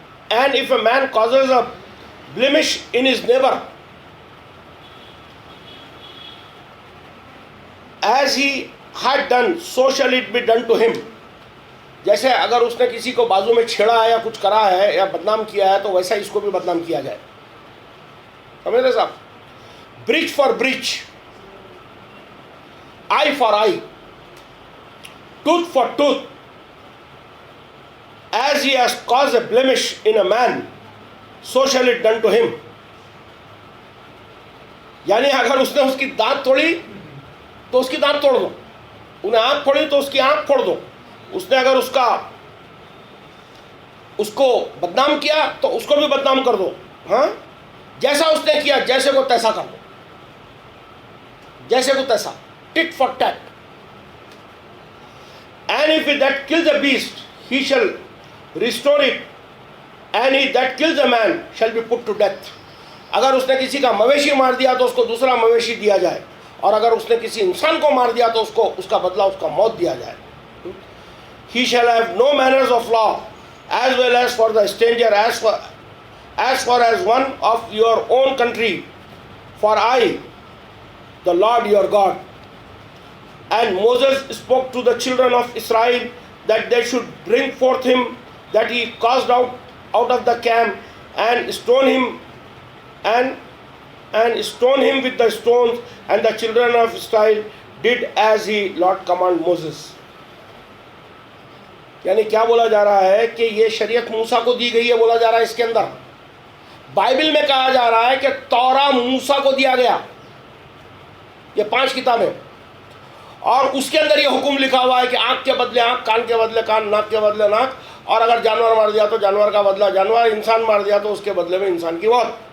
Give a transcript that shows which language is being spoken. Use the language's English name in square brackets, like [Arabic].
[English] And if a man causes a blemish in his neighbor, as he had done so shall it be done to him. [Urdu] جیسے اگر اس نے کسی کو بازو میں چھیڑا ہے یا کچھ کرا ہے یا بدنام کیا ہے تو ویسا اس کو بھی بدنام کیا جائے. سمجھ رہے صاحب؟ [English] Breach for breach, eye for eye, tooth for tooth. As he has caused a blemish in a man, so shall it done to him. [Urdu] یعنی اگر اس نے اس کی دانت توڑی تو اس کی دانت توڑ دو, انہیں آنکھ پھوڑی تو اس کی آنکھ پھوڑ دو. اس نے اگر اس کو بدنام کیا تو اس کو بھی بدنام کر دو. ہاں, جیسا اس نے کیا جیسے کو تیسا کر دو, جیسے کو تیسا, [English] Tit for tat. And if that kills a beast, he shall restore it, and he that kills a man shall be put to death. [Urdu] اگر اس نے کسی کا مویشی مار دیا تو اس کو دوسرا مویشی دیا جائے, اور اگر اس نے کسی انسان کو مار دیا تو اس کا بدلہ اس کا موت دیا جائے. [English] He shall have no manners of law, as well as for the stranger, as far as one of your own country, for I, the Lord your God. And Moses spoke to the children of Israel that they should bring forth him that he cast out of the camp, and stone him, and stone him with the stones. And the children of Israel did as he Lord command Moses. [Urdu] یعنی کیا بولا جا رہا ہے کہ یہ شریعت موسیٰ کو دی گئی ہے, بولا جا رہا ہے اس کے اندر. بائبل میں کہا جا رہا ہے کہ تورا موسیٰ کو دیا گیا, یہ 5 کتابیں, اور اس کے اندر یہ حکم لکھا ہوا ہے کہ آنکھ کے بدلے آنکھ, کان کے بدلے کان, ناک کے بدلے ناک, اور اگر جانور مار دیا تو جانور کا بدلہ جانور, انسان مار دیا تو اس کے بدلے میں انسان کی موت.